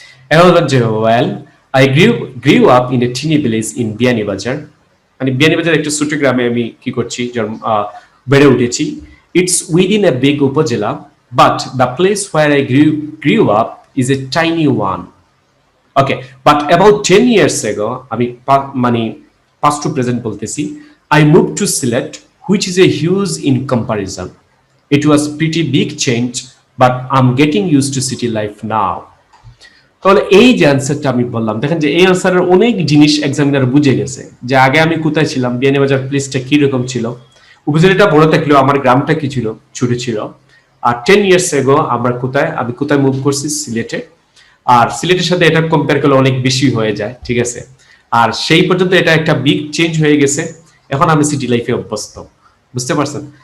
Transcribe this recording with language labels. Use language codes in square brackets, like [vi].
[bn] এখন বলবেন যে [en] well I grew up in a tiny village in Beanibazar, [bn] মানে বিয়ানীবাজার একটা ছোট গ্রামে আমি কি করছি, বেড়ে উঠেছি। [en] It's within a big upazila, but the place where I grew up is a tiny one. Okay, but about 10 years ago, [bn] আমি মানে [en] past to present [bn] বলতেছি, [en] I moved to Sylhet, which is a huge in comparison. It was pretty big change, but I'm getting used to city life now. [bn] তাহলে এই যে অ্যান্সারটা আমি বললাম, দেখেন যে এই অ্যান্সারের অনেক জিনিস এক্সামিনার বুঝে গেছে, যে আগে আমি কোথায় ছিলাম, বিয়ানীবাজার প্লেসটা কি রকম ছিল, উপজেলাটা বড় থাকলেও আমার গ্রামটা কি ছিল, ছোট ছিল। আর [en] 10 years ago [bn] আমি কোথায় মুভ করছি, সিলেটে। আর সিলেটের সাথে এটা কম্পেয়ার করলে অনেক বেশি হয়ে যায়, ঠিক আছে। আর সেই পর্যন্ত এটা একটা বিগ চেঞ্জ হয়ে গেছে, এখন আমি সিটি লাইফে অভ্যস্ত, বুঝতে পারছেন।